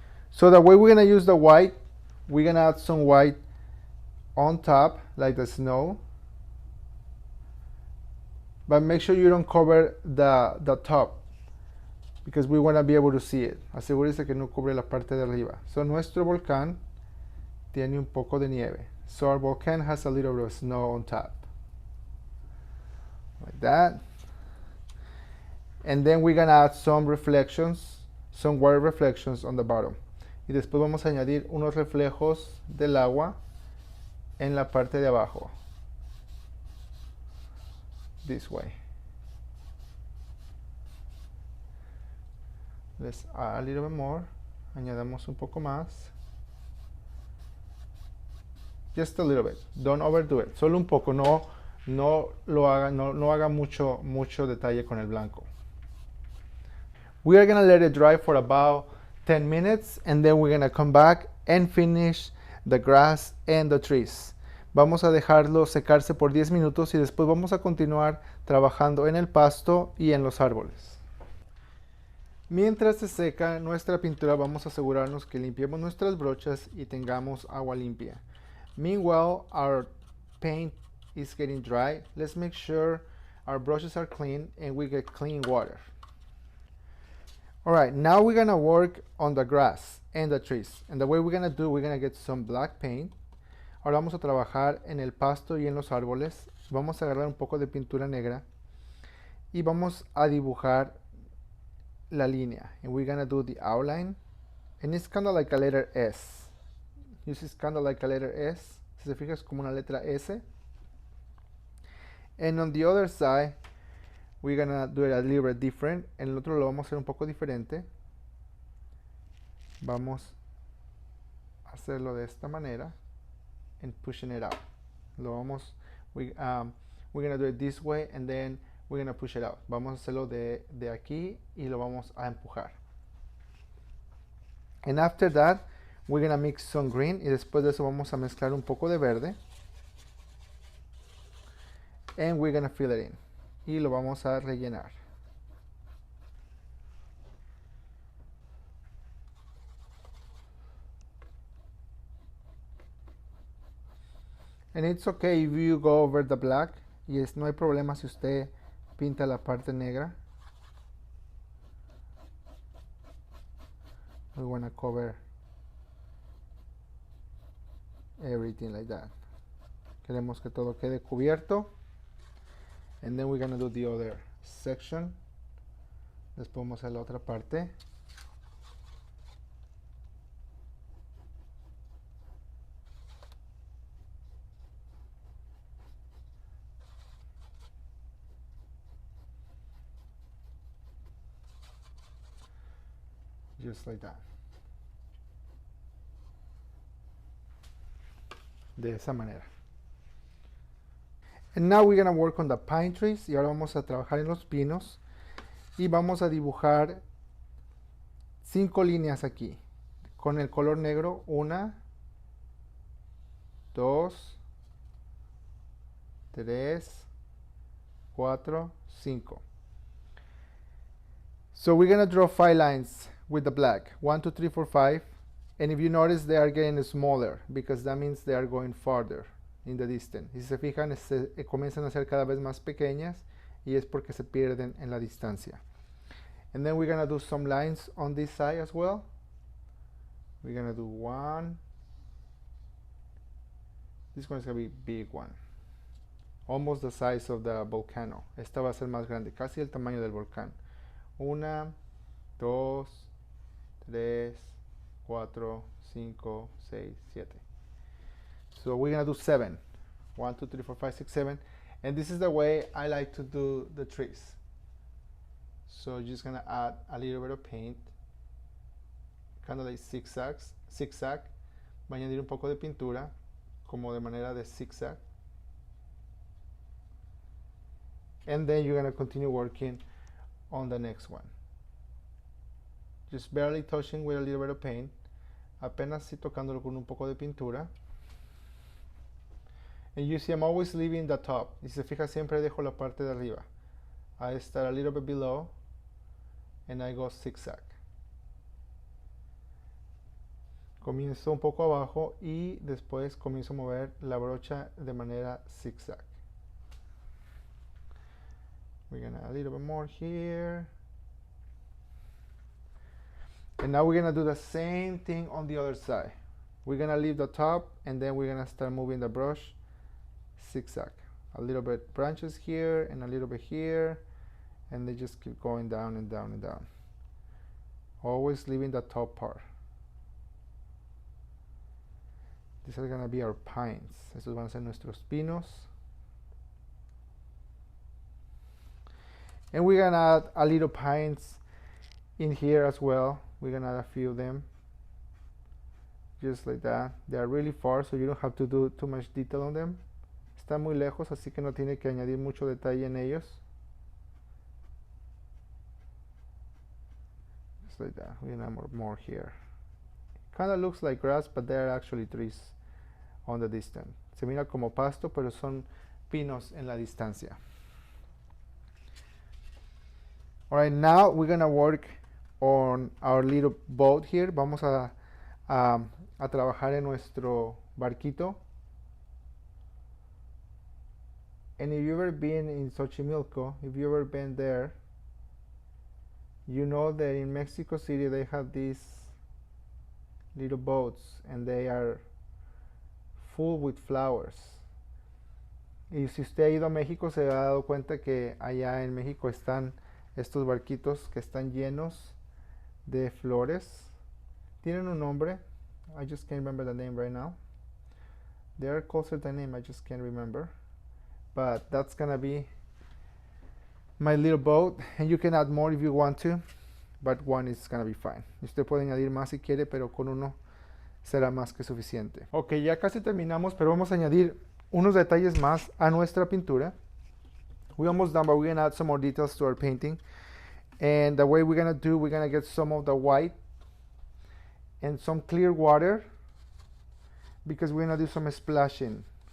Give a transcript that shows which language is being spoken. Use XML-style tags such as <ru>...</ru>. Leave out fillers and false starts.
<en>So the way we're gonna use the white, we're gonna add some white on top, like the snow. But make sure you don't cover the top, because we wanna be able to see it.</en> <es>Asegúrese que no cubre la parte de arriba. So nuestro volcán tiene un poco de nieve.</es> <en>So our volcán has a little bit of snow on top. Like that. And then we're gonna add some reflections, some water reflections on the bottom.</en> <es>Y después vamos a añadir unos reflejos del agua en la parte de abajo.</es> <en>This way. Let's add a little bit more.</en> <es>Añadamos un poco más.</es> <en>Just a little bit. Don't overdo it.</en> <es>Solo un poco. No haga mucho detalle con el blanco.</es> <en>We are gonna let it dry for about 10 minutes and then we're gonna come back and finish the grass and the trees.</en> <es>Vamos a dejarlo secarse por 10 minutos y después vamos a continuar trabajando en el pasto y en los árboles. Mientras se seca nuestra pintura, vamos a asegurarnos que limpiemos nuestras brochas y tengamos agua limpia.</es> <en>Meanwhile, our paint is getting dry. Let's make sure our brushes are clean and we get clean water. Alright, now we're gonna work on the grass and the trees. And the way we're gonna get some black paint.</en> <es>Ahora vamos a trabajar en el pasto y en los árboles. Vamos a agarrar un poco de pintura negra y vamos a dibujar la línea.</es> <en>And we're gonna do the outline. And it's kind of like a letter S. This is kind of like a letter S.</en> <es>Si se fija, es como una letra S.</es> <en>And on the other side, we're gonna do it a little bit different.</en> <es>En el otro lo vamos a hacer un poco diferente. Vamos a hacerlo de esta manera.</es> <en>And pushing it out. We're gonna do it this way and then we're gonna push it out.</en> <es>Vamos a hacerlo de aquí y lo vamos a empujar.</es> <en>And after that, we're gonna mix some green</en> <es>y después de eso vamos a mezclar un poco de verde.</es> <en>And we're gonna fill it in.</en> <es>Y lo vamos a rellenar.</es> <en>And it's okay if you go over the black.</en> <es>Y no hay problema si usted pinta la parte negra.</es> <en>We want to cover everything like that.</en> <es>Queremos que todo quede cubierto.</es> <en>And then we're going to do the other section.</en> <es>Después vamos a la otra parte.</es> <en>Just like that.</en> <es>De esa manera.</es> <en>And now we're gonna work on the pine trees.</en> <es>Y ahora vamos a trabajar en los pinos. Y vamos a dibujar 5 líneas aquí. Con el color negro. 1, 2, 3, 4, 5.</es> <en>So we're gonna draw 5 lines with the black. 1, 2, 3, 4, 5. And if you notice, they are getting smaller because that means they are going farther in the distance.</en> <es>Y si se fijan, comienzan a ser cada vez más pequeñas y es porque se pierden en la distancia.</es> <en>And then we're gonna do some lines on this side as well. We're gonna do 1. This one is gonna be big one. Almost the size of the volcano. Esta va a ser más grande, casi el tamaño del volcán. 1, 2, 3, 4, 5, 6, 7. So we're gonna do 7. 1, 2, 3, 4, 5, 6, 7. And this is the way I like to do the trees. So just gonna add a little bit of paint, kind of like zigzag.</en> <es>Va a añadir un poco de pintura, como de manera de zigzag.</es> <en>And then you're gonna continue working on the next one. Just barely touching with a little bit of paint.</en> <es>Apenas sí tocándolo con un poco de pintura.</es> <en>And you see I'm always leaving the top.</en> <es>Y si se fija, siempre dejo la parte de arriba.</es> <en>I start a little bit below and I go zigzag.</en> <es>Comienzo un poco abajo y después comienzo a mover la brocha de manera zigzag.</es> <en>We're gonna add a little bit more here. And now we're gonna do the same thing on the other side. We're gonna leave the top and then we're gonna start moving the brush zigzag. A little bit branches here and a little bit here, and they just keep going down and down and down. Always leaving the top part. These are gonna be our pines.</en> <es>Estos van a ser nuestros pinos.</es> <en>And we're gonna add a little pines in here as well. We're gonna add a few of them. Just like that. They are really far, so you don't have to do too much detail on them.</en> <es>Están muy lejos, así que no tiene que añadir mucho detalle en ellos.</es> <en>Just like that. We're gonna add more here. Kind of looks like grass, but they are actually trees. on the distance.</en> <es>Se mira como pasto, pero son pinos en la distancia.</es> <en>All right, now we're gonna work on our little boat here.</en> <es>Vamos a trabajar en nuestro barquito.</es> <en>And if you've ever been in Xochimilco, if you've ever been there, you know that in Mexico City they have these little boats and they are full with flowers.</en> <es>Y si usted ha ido a México se ha dado cuenta que allá en México están estos barquitos que están llenos de flores. Tienen un nombre.</es> <en>I just can't remember the name right now. They are called a name, I just can't remember. But that's gonna be my little boat, and you can add more if you want to, but one is gonna be fine.</en> <es>Usted puede añadir más si quiere, pero con uno será más que suficiente. Ok, ya casi terminamos, pero vamos a añadir unos detalles más a nuestra pintura.</es> <en>We're almost done, but we're gonna add some more details to our painting. And the way we're gonna get some of the white and some clear water, because we're gonna do some splashing.</en>